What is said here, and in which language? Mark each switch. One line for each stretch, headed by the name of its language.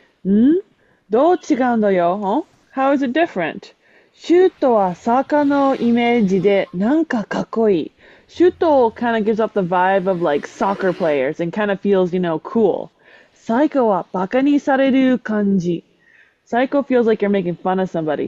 Japanese: んどう違うんだよ
English: How is it different?
Japanese: シュートは坂のイメージでなんかかっこいい。
English: シュート kind of gives up the vibe of like soccer players and kind of feels, cool.
Japanese: サイコはバカにされる感じ。
English: Psycho feels like you're making fun of somebody.